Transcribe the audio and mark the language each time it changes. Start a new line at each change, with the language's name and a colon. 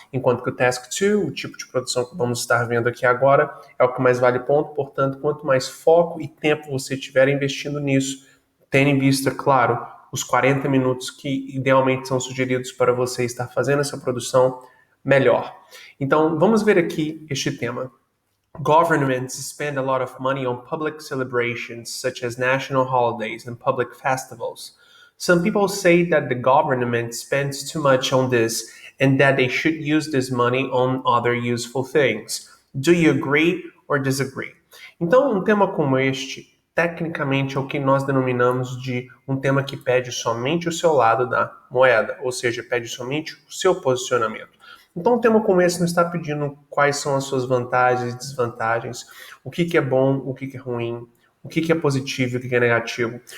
Portuguese: Enquanto que o Task 2, o tipo de produção que vamos estar vendo aqui agora, é o que mais vale ponto, portanto, quanto mais foco e tempo você tiver investindo nisso, tendo em vista, claro, os 40 minutos que idealmente são sugeridos para você estar fazendo essa produção, melhor. Então, vamos ver aqui este tema.
English: Governments spend a lot of money on public celebrations such as national holidays and public festivals. Some people say that the government spends too much on this and that they should use this money on other useful things. Do you agree or disagree?
Portuguese: Então, um tema como este, tecnicamente, é o que nós denominamos de um tema que pede somente o seu lado da moeda, ou seja, pede somente o seu posicionamento. Então, um tema como esse não está pedindo quais são as suas vantagens e desvantagens, o que é bom, o que é ruim, o que é positivo e o que é negativo.